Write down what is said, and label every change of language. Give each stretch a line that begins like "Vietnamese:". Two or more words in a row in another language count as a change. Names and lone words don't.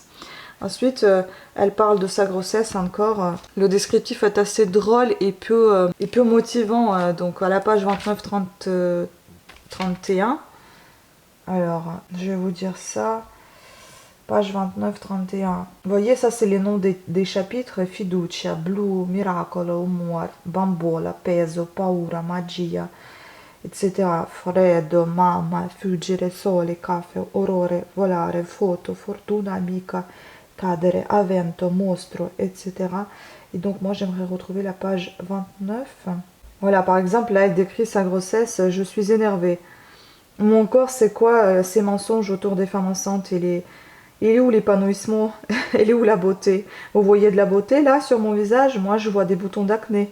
French: Ensuite, elle parle de sa grossesse encore. Le descriptif est assez drôle et peu motivant. Donc à la page 29-31. Alors, je vais vous dire ça. Page 29-31. Vous voyez, ça c'est les noms des chapitres.
Italian: Fiducia, blu, miracolo, umor, bambola, peso, paura, magia, etc. Freddo, mamma, fuggire, sole, caffè, orrore, volare, foto, fortuna, amica, cadere, avento, mostro,
French: etc. Et donc moi j'aimerais retrouver la page 29. Voilà, par exemple, là elle décrit sa grossesse. Je suis énervée. Mon corps, c'est quoi ces mensonges autour des femmes enceintes? Il est où l'épanouissement? Elle est où la beauté? Vous voyez de la beauté là sur mon visage? Moi je vois des boutons d'acné.